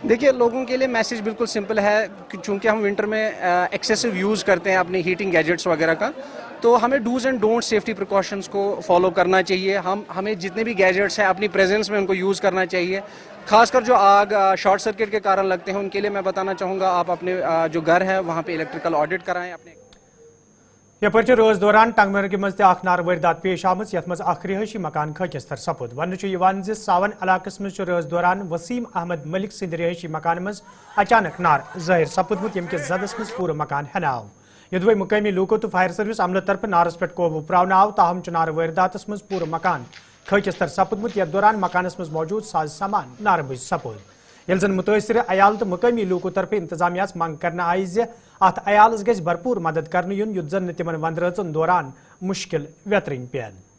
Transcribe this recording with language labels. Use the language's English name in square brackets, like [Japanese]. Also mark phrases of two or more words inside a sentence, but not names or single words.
[Hindi] देखिए लोगों के लिए मैसेज बिल्कुल सिंपल है कि चूँकि हम विंटर में [English] excessive use [Hindi] करते हैं अपने [English] heating gadgets [Hindi] वगैरह का, तो हमें [English] dos and don'ts safety precautions [Hindi] को फॉलो करना चाहिए। हमें जितने भी गैजेट्स हैं अपनी प्रेजेंस में उनको यूज़ करना चाहिए। खासकर जो आग [English] short circuit [Hindi] के कारण लगते हैं उनके लिए मैं बताना चाहूँगा आप अपने जो घर है वहाँ पे [English] electrical audit [Hindi] कराएं अपने। [Kashmiri] यपर रोज दौरान टंगमर्ग मज नार वारदात पेश आमज यथ मज रिहायशी मकान खकिस्तर सपद। वन सावन इलाकस मज रोज दौरान वसीम अहमद मलिक सिंध रिहायशी मकान मज अचानक नार ज़ाहिर सपदमुत यम के जदस मज पूरा मकान हनाव। यदवे मुकामी लूको तो [English] fire service [Kashmiri] अमल तरफ नारस पे कोब प्रावन आव, ताहम नार वारदातस मज पूरा मकान खकिस्तर सपदमुत यथ दौरान मकानस मज मौजूद साज सामान नार बज सपद। یل زن متاثر عیال تو مقامی لوکو طرف انتظامیہ منگ کرنا آئی زِ ات عیالس گژھِ بھرپور مدد کرنہٕ یُن یُتھ زن تمن وندرٲژن دوران مشکل ویترٕنۍ پٮ۪ن.